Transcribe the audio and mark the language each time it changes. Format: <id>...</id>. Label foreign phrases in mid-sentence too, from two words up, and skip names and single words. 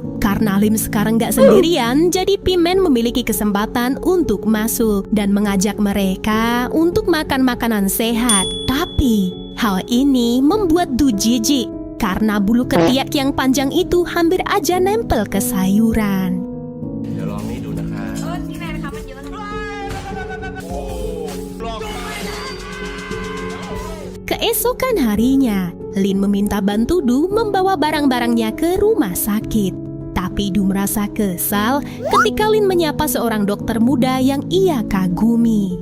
<id>Karena Lin sekarang gak sendirian, jadi Pimen memiliki kesempatan untuk masuk dan mengajak mereka untuk makan makanan sehat. Tapi hal ini membuat Du jijik karena bulu ketiak yang panjang itu hampir aja nempel ke sayuran.</id> <th>เดี๋ยวลองนี่ดูนะคะ พี่แมนคะมันเยอะนะ</th> <id>Keesokan harinya, Lin meminta bantu Du membawa barang-barangnya ke rumah sakit. Tapi Du merasa kesal ketika Lin menyapa seorang dokter muda yang ia kagumi.</id>